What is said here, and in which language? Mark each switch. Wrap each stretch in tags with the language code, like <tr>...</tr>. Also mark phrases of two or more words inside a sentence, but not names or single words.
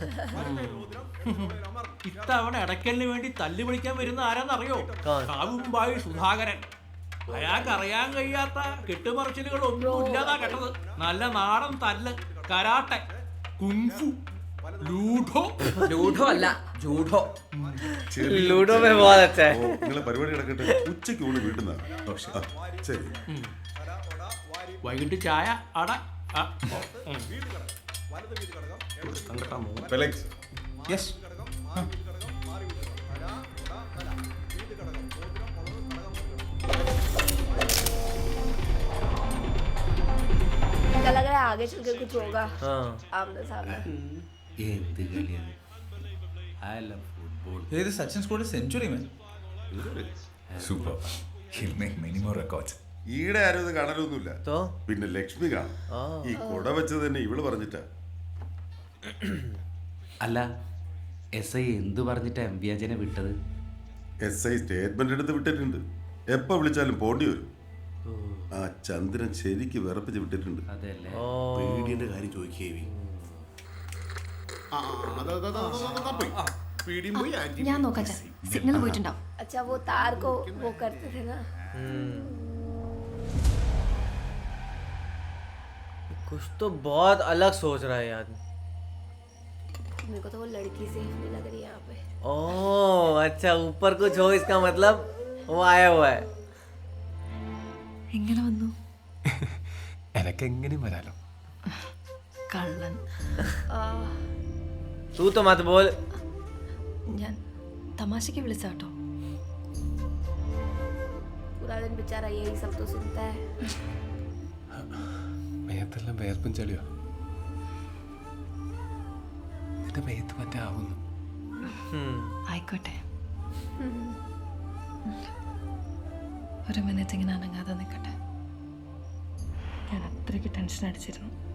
<ml>ഇത്തവണ ഇടയ്ക്കലിന് വേണ്ടി തല്ലു പിടിക്കാൻ വരുന്ന ആരാന്നറിയോ? കാവുമ്പായി സുധാകരൻ. അയാൾക്ക് അറിയാൻ കഴിയാത്ത കെട്ടുമറിച്ചിലുകളൊന്നും ഇല്ലാതാ കേട്ടത്. നല്ല നാടൻ തല്ല്, കരാട്ടെ, കുങ്ഫു, ലൂഡോ. ലൂഡോ അല്ല ജൂഡോ.</ml> <hi>ലൂഡോ में बहुत अच्छा है.</hi> <ml>നിങ്ങളെ പരിപാടി നടക്കട്ടെ. ഉച്ചയ്ക്ക് ഊണ് വീട്ടിൽ നിന്നാണ്. ശരി. വൈകിട്ട് ചായ അട. ഫെലിക്സ്. യെസ്.</ml> <hi>लग रहा है आगे चल के कुछ होगा. आमने सामने.</hi> <en>ഏത് Sachin scored century man.</en> <ml>സൂപ്പർ.</ml> <en>He'll make many more records.</en> <ml>ഈടെ ആരും ഇത് കാണലൊന്നുമില്ല. പിന്നെ ലക്ഷ്മി കാണും. ഈ കൊട വെച്ചത് തന്നെ ഇവള് പറഞ്ഞിട്ടാ. അല്ല SI എന്തു പറഞ്ഞിട്ടാ MV അജയനെ വിട്ടത്? SI സ്റ്റേറ്റ്മെന്റ് എടുത്ത് വിട്ടിട്ടുണ്ട്. എപ്പോ വിളിച്ചാലും പോണ്ടി വരും. ആ ചന്ദ്രൻ ശരിക്ക് വിറപ്പിച്ച് വിട്ടിട്ടുണ്ട്. പേടിയുടെ കാര്യം ചോദിക്കേ. ഞാൻ നോക്കാം. സിഗ്നൽ പോയിട്ടുണ്ടാവും.</ml> <hi>अच्छा वो तार को वो करते थे ना. कुछ तो बहुत अलग सोच रहा है यार. मेरे को तो वो लड़की सेफ नहीं लग रही यहाँ पे. ओह अच्छा, ऊपर कुछ हो इसका मतलब वो आया हुआ है.</hi> <ml>എങ്ങനെ വന്നു? എനക്ക് എങ്ങനെയും വരാലോ. കള്ളൻ.</ml> <hi>तू तो मत बोल.</hi> <ml>ഞാൻ തമാശക്ക് വിളിച്ചാട്ടോ.</ml> <hi>पूरा दिन बेचारा यही सब तो सुनता है.</hi> <ml>മേത്തെല്ലാം വേർപ്പും ചളിയോ. എന്റെ മേത്ത് മറ്റേ ആവുന്നു. ആയിക്കോട്ടെ. ഒരു മിനിറ്റ് ഇങ്ങനെ അനങ്ങാതെ നിൽക്കട്ടെ. ഞാൻ അത്രയ്ക്ക് ടെൻഷൻ അടിച്ചിരുന്നു.</ml>